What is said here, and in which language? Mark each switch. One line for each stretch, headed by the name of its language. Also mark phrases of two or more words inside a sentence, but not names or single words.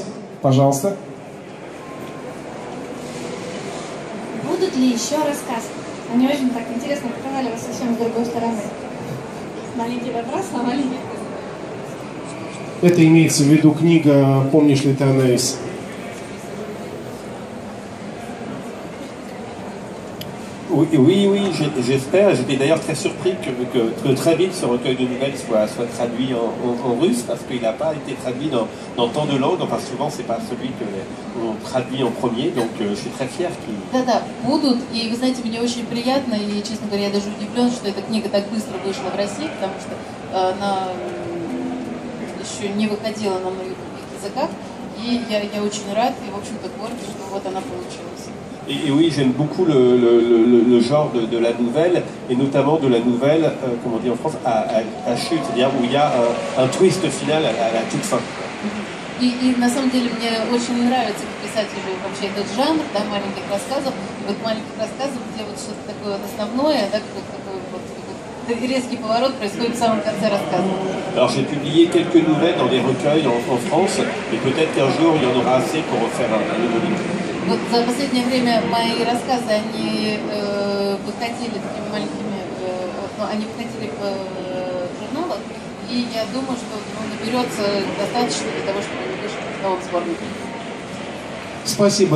Russian: Пожалуйста. Будут ли еще рассказы? Они очень так интересно показали вас совсем с другой стороны. Маленький вопрос, а маленький. Это имеется в виду книга «Помнишь ли ты анализ?»
French: Oui, j'espère. J'étais d'ailleurs très surpris que très vite ce recueil de nouvelles soit traduit en russe, parce qu'il n'a pas été traduit dans tant de langues. Enfin, souvent, c'est pas celui que l'on traduit en premier, donc je suis très fier qu'il...
Russian: Да, будут. И вы знаете, мне очень приятно, и, честно говоря, я даже удивлен, что эта книга так быстро вышла в России, потому что она еще не выходила на многих языках. И я очень рад и, в общем-то, горд, что вот она получилась.
French: Et oui, j'aime beaucoup le genre de la nouvelle, et notamment de la nouvelle, comme on dit en France, à chute, c'est-à-dire où il y a un twist final à la toute fin.
Russian: И на самом деле мне очень нравится писателю вообще этот жанр, да, маленьких рассказов. И вот маленьких рассказов, где вот что-то такое основное, да, такой вот резкий поворот происходит в самом конце рассказа.
French: Alors j'ai publié quelques nouvelles dans des recueils en France, et peut-être qu'un jour il y en aura assez pour refaire un nouveau livre.
Russian: Вот за последнее время мои рассказы, они выходили такими маленькими, они выходили в журналах, и я думаю, что наберется достаточно для того, чтобы они вышли в новом сборнике. Спасибо.